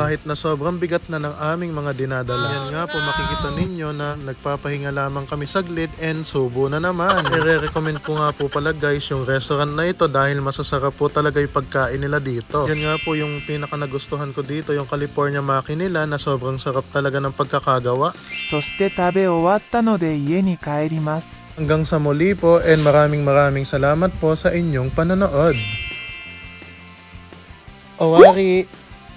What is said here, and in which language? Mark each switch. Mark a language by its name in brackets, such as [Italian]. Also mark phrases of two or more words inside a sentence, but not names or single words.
[Filipino] Kahit na sobrang bigat na ng aming mga dinadala. Yan nga po, makikita ninyo na nagpapahinga lamang kami saglit and subo na naman. I-recommend ko nga po pala guys yung restaurant na ito dahil masasarap po talaga yung pagkain nila dito. Yan nga po yung pinaka nagustuhan ko dito, yung California Maki nila na sobrang sarap talaga ng pagkakagawa. [Japanese] そして食べ終わったので家に帰ります。 [Filipino] Hanggang sa muli po and maraming salamat po sa inyong panonood. Owari!